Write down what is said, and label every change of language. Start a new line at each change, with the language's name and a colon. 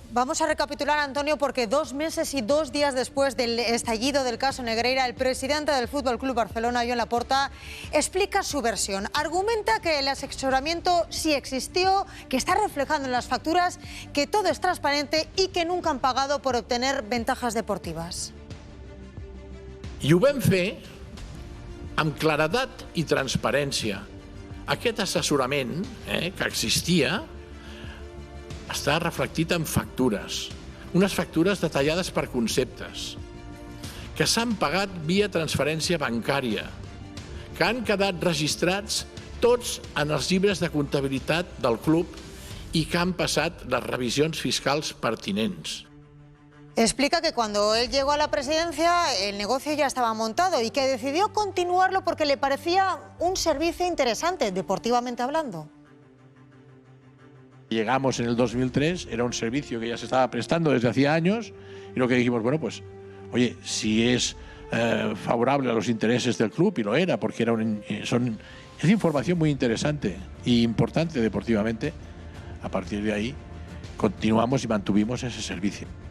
Spanish: Vamos a recapitular, Antonio, porque 2 meses y 2 días después del estallido del caso Negreira, el presidente del Fútbol Club Barcelona, Joan Laporta, explica su versión. Argumenta que el asesoramiento sí existió, que está reflejando en las facturas, que todo es transparente y que nunca han pagado por obtener ventajas deportivas.
Catalan: I ho vam fer amb claredat i transparència. Aquest assessorament que existia està reflectit en factures, unes factures detallades per conceptes, que s'han pagat via transferència bancària, que han quedat registrats tots en els llibres de comptabilitat del club i que han passat les revisions fiscals pertinents.
Spanish: Explica que cuando él llegó a la presidencia el negocio ya estaba montado y que decidió continuarlo porque le parecía un servicio interesante, deportivamente hablando. Llegamos en el 2003, era un servicio que ya se estaba prestando desde hacía años y lo que dijimos, bueno, pues, oye, si es favorable a los intereses del club, y lo era, porque es información muy interesante e importante deportivamente, a partir de ahí continuamos y mantuvimos ese servicio.